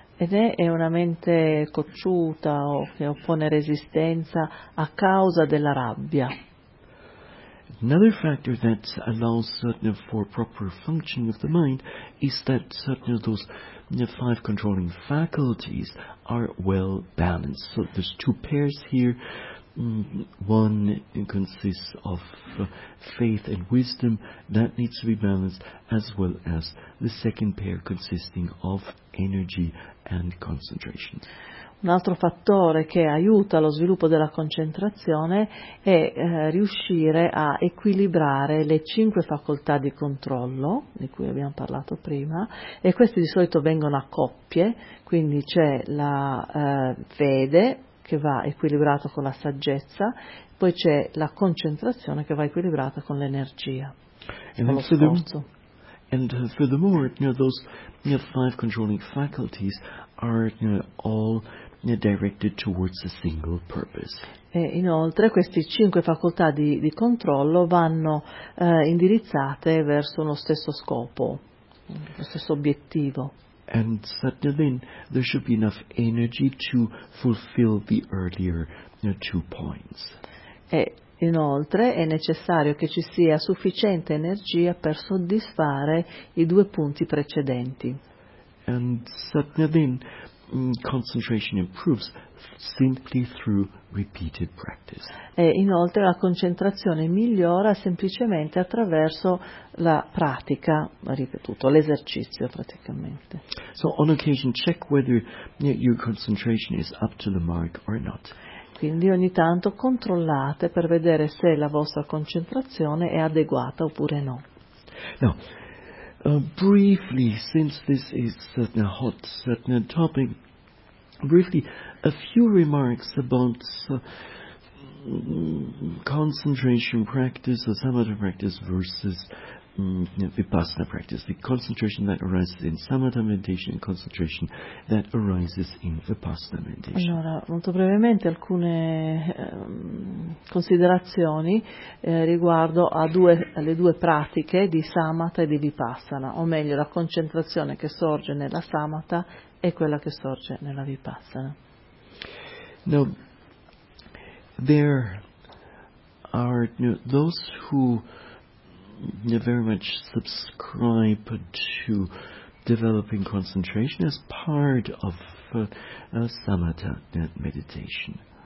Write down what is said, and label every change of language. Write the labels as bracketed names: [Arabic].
[Italian] Ed è una mente cocciuta o che oppone resistenza a causa della rabbia. [English] Another factor that allows satna for proper functioning of the mind is that satna those five controlling faculties are well balanced. So there's two pairs here. One consists of faith and wisdom that needs to be balanced, as well as the second pair consisting of energy and concentration. [Italian] Un altro fattore che aiuta lo sviluppo della concentrazione è riuscire a equilibrare le cinque facoltà di controllo di cui abbiamo parlato prima, e queste di solito vengono a coppie, quindi c'è la fede che va equilibrata con la saggezza, poi c'è la concentrazione che va equilibrata con l'energia, con lo sforzo. [English] And furthermore, those five controlling faculties are all directed towards a single purpose. [Italian] E inoltre queste cinque facoltà di controllo vanno indirizzate verso uno stesso scopo, lo stesso obiettivo. [English] And certainly then there should be enough energy to fulfill the earlier two points. [Italian] E inoltre è necessario che ci sia sufficiente energia per soddisfare i due punti precedenti. [English] And satna then concentration improves simply through repeated practice. [Italian] E inoltre la concentrazione migliora semplicemente attraverso la pratica, ripetuto, l'esercizio praticamente. [English] So on occasion check whether your concentration is up to the mark or not. [Italian] Quindi ogni tanto controllate per vedere se la vostra concentrazione è adeguata oppure no. [English] Now, briefly, since this is a hot certain topic, briefly, a few remarks about concentration practice or samatha practice versus vipassana practice. The concentration that arises in samatha meditation and concentration that arises in vipassana meditation. [Italian] Allora, molto brevemente alcune considerazioni riguardo alle due pratiche di samatha e di vipassana, o meglio la concentrazione che sorge nella samatha e quella che sorge nella vipassana. [English] Now, there are those who very much subscribe to developing concentration as part of samatha meditation.